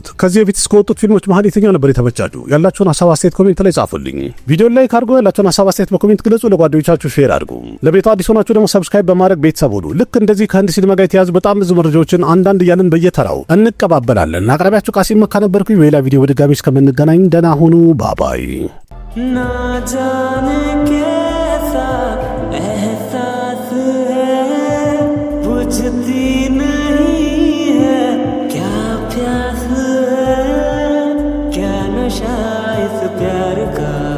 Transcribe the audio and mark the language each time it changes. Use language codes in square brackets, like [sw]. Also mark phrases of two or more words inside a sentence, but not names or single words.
[am] ከዚህ በፊት እስከወጡት ፊልሞች መሀል የትኛው ነበር የተመቻችሁ? ያላችሁን ሀሳብ አስተያየት ኮሜንት ላይ ጻፉልኝ። ቪዲዮን ላይክ አድርጉ፣ ያላችሁን ሀሳብ አስተያየት በኮሜንት ግለጹ፣ ለጓደኞቻችሁ ሼር አድርጉ። ለቤቱ አዲስ ሆናችሁ ደግሞ ሰብስክራይብ በማድረግ ቤተሰብ ሁኑ። ልክ እንደዚህ ከህንድ ሲኒማ ጋር የተያዙ በጣም ብዙ መረጃዎችን አንዳንድ እያልን በየተራው እንቀባበላለን። አቅራቢያችሁ ቃሲም መካ ነበርኩኝ። በሌላ ቪዲዮ በድጋሚ እስከምንገናኝ ደህና ሁኑ። ባባይ [hi] ना जाने कैसा एहसास है बुझती नहीं है क्या प्यास है क्या नशा इस प्यार का